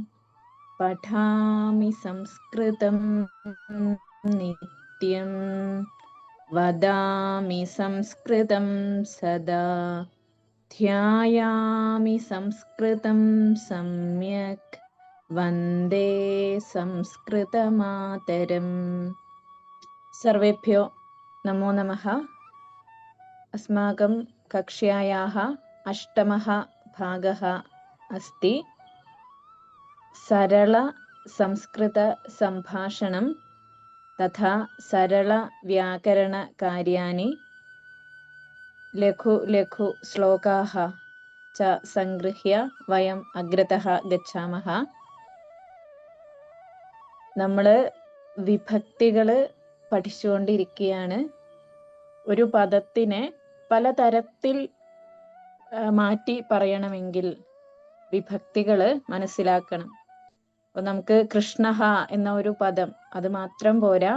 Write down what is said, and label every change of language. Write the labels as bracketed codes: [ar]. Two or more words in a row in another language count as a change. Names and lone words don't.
[sa] പഠാമി സംസ്കൃതം നിത്യം വദാമി സംസ്കൃതം സദാ ധ്യായാമി സംസ്കൃതം സമ്യക് വന്ദേ സംസ്കൃതമാതരം. സർവേഭ്യോ നമോ നമഃ. അസ്മാകം കക്ഷ്യായാः 8മः ഭാഗः अस्ति. सरल संस्कृत संभाषणं तथा सरल व्याकरण कार्याणि लघु लघु श्लोकाः च संगृह्य वयम् अग्रतः गच्छामः. [ml] നമ്മൾ വിഭക്തികൾ പഠിച്ചുകൊണ്ടിരിക്കുകയാണ്. ഒരു പദത്തിനെ പലതരത്തിൽ മാറ്റി പറയണമെങ്കിൽ വിഭക്തികൾ മനസ്സിലാക്കണം. അപ്പോൾ നമുക്ക് കൃഷ്ണഹ എന്ന ഒരു പദം അത് മാത്രം പോരാ.